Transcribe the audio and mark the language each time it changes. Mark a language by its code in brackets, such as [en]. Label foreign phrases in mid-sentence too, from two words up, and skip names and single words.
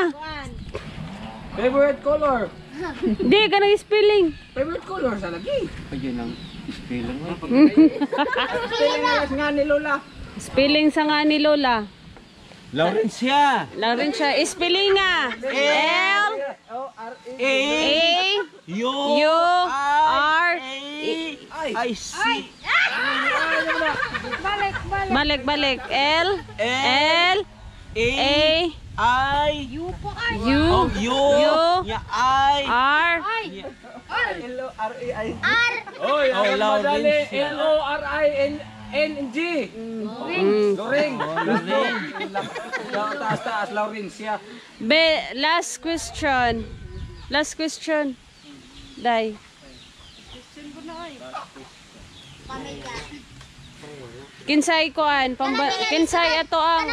[en] Favorite color. [ceb] Di, kanang spelling. [en] Favorite color [ceb] sa lagi. Ayun ang spelling. Spelling nga ni Lola. Spelling sa nga ni Lola. Laurencia. Laurencia, spelling nga. L A U R I C. balik. L A A I U U ya I R L O R A I. R. Oy, Laurencia. L O R I N G. Loring. Taas Laurencia. [en] Last question. [ceb] Dai. Kinsay koan, kinsay ato ang